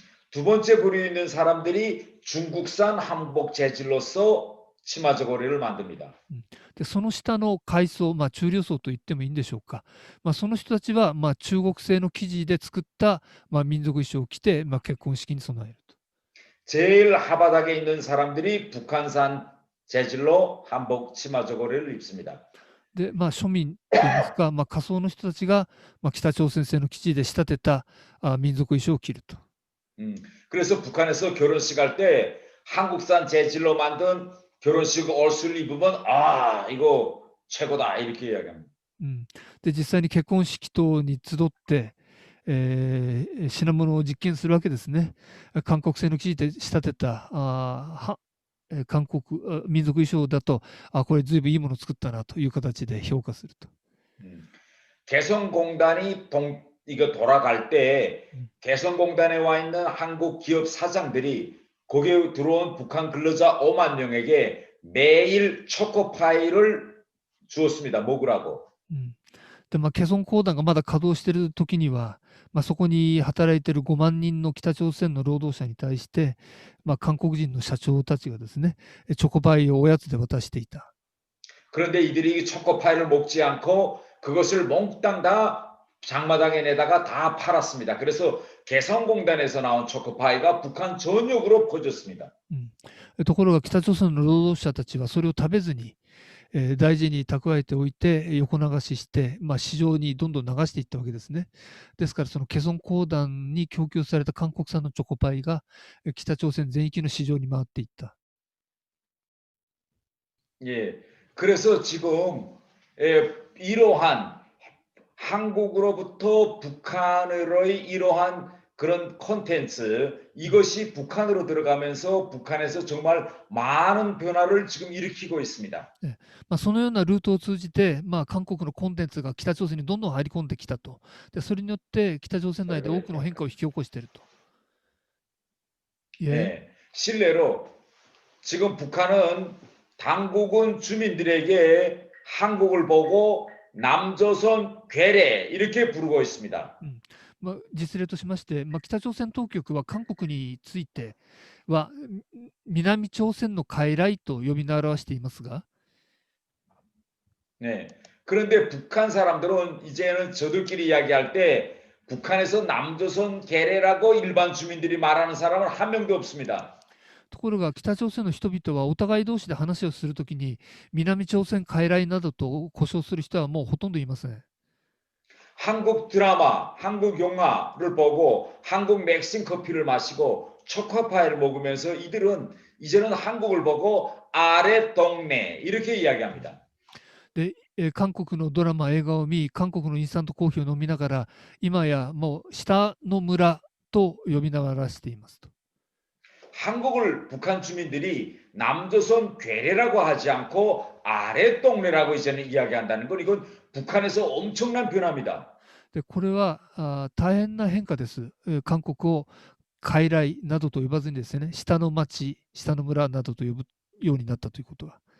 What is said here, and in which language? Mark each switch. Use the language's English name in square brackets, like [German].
[Korean] 두 번째 부류에 있는 사람들이 중국산 한복 재질로서 치마저고리를 만듭니다. [Japanese] でその下の階層、中流層と言ってもいいんでしょうか。その人たちは、中国製の生地で作った、民族衣装を着て、結婚式に備えると。 [Korean] 제일 하바닥에 있는 사람들이 북한산 재질로 한복 치마 저고리를 입습니다. [Japanese] で、庶民といいますか、下層の人たちが、北朝鮮製の基地で仕立てた民族衣装を着ると。 [Korean] 그래서 북한에서 결혼식 할 때 한국산 재질로 만든 결혼식 옷을 입으면 아 이거 최고다 이렇게 이야기합니다. [Japanese] で、実際に結婚式等に集って、品物を実験するわけですね。韓国製の生地で仕立てた韓国民族衣装だと、これずいぶんいいものを作ったなという形で評価すると。 [Korean] 개성공단이 이거 돌아갈 때 개성공단에 와 있는 한국 기업 사장들이 거기에 들어온 북한 근로자 5만 명에게 매일 초코파이를 주었습니다. 먹으라고. [Japanese] で、ケソン鉱団がまだ稼働している時には、そこに働いている5万人の北朝鮮の労働者に対して、韓国人の社長たちがですね、チョコパイをおやつで渡していた。 [Korean] 그런데 이들이 초코파이를 먹지 않고 그것을 몽땅 다 장마당에 내다가 다 팔았습니다. 그래서 개성공단에서 나온 초코파이가 북한 전역으로 퍼졌습니다. [Japanese] ところが北朝鮮の労働者たちはそれを食べずに、大事に蓄えておいて横流しして、市場にどんどん流していったわけですね。ですからそのケソン鉱団に供給された韓国産のチョコパイが北朝鮮全域の市場に回っていった。 [Korean] 예, 그래서 지금 이러한 한국으로부터 북한으로의 이러한 그런 콘텐츠 이것이 북한으로 들어가면서 북한에서 정말 많은 변화를 지금 일으키고 있습니다. [Japanese] そのようなルートを通じて、韓国のコンテンツが北朝鮮にどんどん入り込んできたと。で、それによって北朝鮮内で多くの変化を引き起こしていると。 [Korean] 네, 실례로 지금 북한은 당국은 주민들에게 한국을 보고 남조선 괴뢰 이렇게 부르고 있습니다. [Japanese] 実例としまして、北朝鮮当局は韓国については南朝鮮の傀儡と呼び名を表していますが、 [Korean] 네. 그런데 북한 사람들은 이제는 저들끼리 이야기할 때 북한에서 남조선 괴뢰라고 일반 주민들이 말하는 사람은 한 명도 없습니다. [Japanese] ところが北朝鮮の人々はお互い同士で話をするときに南朝鮮傀儡などと呼称する人はもうほとんどいません。 [Korean] 한국 드라마, 한국 영화를 보고 한국 맥심 커피를 마시고 초코파이를 먹으면서 이들은 이제는 한국을 보고 아래 동네 이렇게 이야기합니다. [Japanese] で、韓国のドラマ、映画を見、韓国のインスタントコーヒーを飲みながら、今やもう下の村と呼び名を表していますと。 [Korean] 한국을 북한 주민들이 남조선 괴뢰라고 하지 않고 아래 동네라고 이제는 이야기한다는 건 이건 북한에서 엄청난 변화입니다. [Japanese] で、これは大変な変化です。韓国を傀儡などと呼ばずにですね、下の町、下の村などと呼ぶようになったということは。